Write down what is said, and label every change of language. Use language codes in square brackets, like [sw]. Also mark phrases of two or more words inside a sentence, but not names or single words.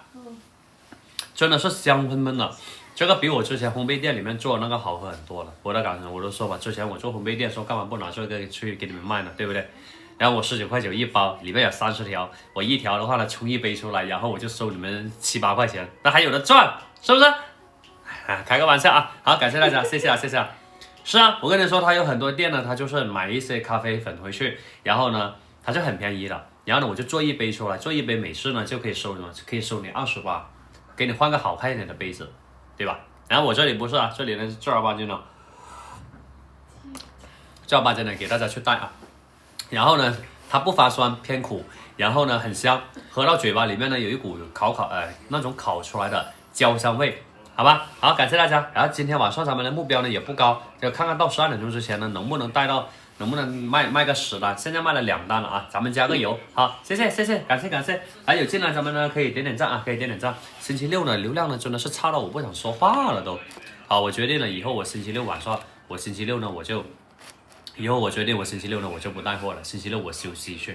[zh] 真的是香噴噴的，這個比我之前烘焙店裡面做的那個好喝很多了。我的感受，我都說吧，之前我做烘焙店，說幹嘛不拿這個去給你們賣呢，對不對？然後我19塊9一包，裡面有30條，我一條的話呢，沖一杯出來，然後我就收你們7、8塊錢，那還有的賺，是不是？開個玩笑啊，好，感謝大家，謝謝。是啊，我跟你說，他有很多店呢，他就是買一些咖啡粉回去，然後呢，他就很便宜的，然後呢，我就做一杯出來，做一杯美式呢就可以收你20巴，給你換個好看一點的杯子，對吧？然後我這裡不是啊，這裡呢是正兒八經的給大家去帶啊，然後呢，它不發酸，偏苦，然後呢很香，喝到嘴巴裡面呢有一股那種烤出來的焦香味。好吧，好，感謝大家。然後今天晚上咱們的目標呢也不高，就看看到12 點鐘之前呢能不能賣個10單。現在賣了2單了啊，咱們加個油。好，謝謝，感謝。還有進來咱們呢可以點點讚啊，星期六呢流量呢真的是差到我不想說話了都。好，我決定了以後我星期六呢我決定我星期六呢我就不帶貨了，星期六我休息去。